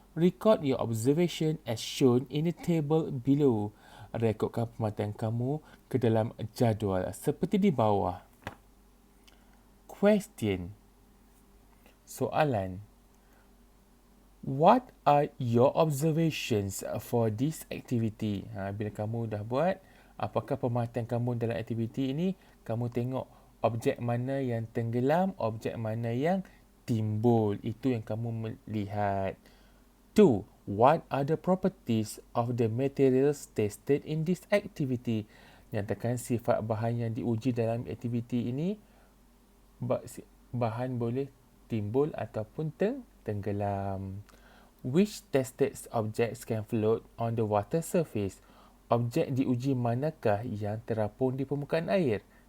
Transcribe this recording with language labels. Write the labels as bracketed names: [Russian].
[English] Record your observation as shown in the table below. [Malay] Rekodkan pemerhatian kamu ke dalam jadual seperti di bawah. Question. Soalan. [English] What are your observations for this activity? [Malay] Bila kamu dah buat, apakah pemerhatian kamu dalam aktiviti ini? Kamu tengok objek mana yang tenggelam, objek mana yang timbul. Itu yang kamu melihat. 2. [English] What are the properties of the materials tested in this activity? [Malay] Nyatakan sifat bahan yang diuji dalam aktiviti ini. Bahan boleh timbul ataupun tenggelam. [English] Which tested objects can float on the water surface? [Malay] Objek diuji manakah yang terapung di permukaan air?